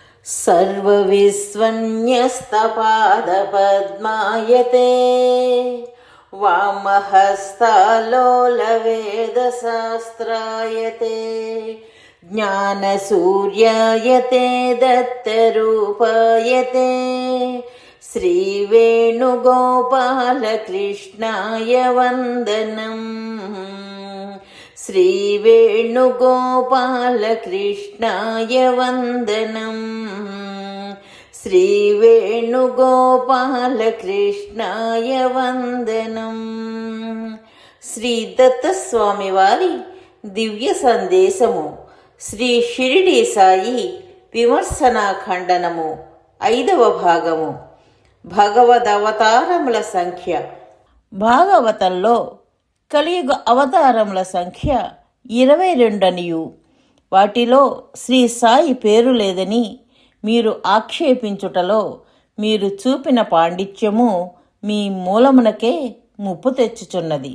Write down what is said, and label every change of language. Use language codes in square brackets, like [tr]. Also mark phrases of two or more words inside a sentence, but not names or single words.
[sa] सर्वविस्वन्यस्तपादपद्मायते वामहस्तालोलवेदशास्त्रायते ज्ञानसूर्यायते दत्तरूपायते श्रीवेणुगोपालकृष्णाय वन्दनम् श्रीवेणुगोपालकृष्णाय वन्दनम् श्रीवेणुगोपालकृष्णाय वन्दनम् [te] శ్రీ దత్తస్వామి వారి దివ్య సందేశము శ్రీ షిరిడి సాయి విమర్శనా ఖండనము 5వ భాగము భగవదవతారముల సంఖ్య. భాగవతంలో కలియుగ అవతారముల సంఖ్య 22 అనియు వాటిలో శ్రీ సాయి పేరు లేదని మీరు ఆక్షేపించుటలో మీరు చూపిన పాండిత్యము మీ మూలమునకే ముప్పు తెచ్చుచున్నది.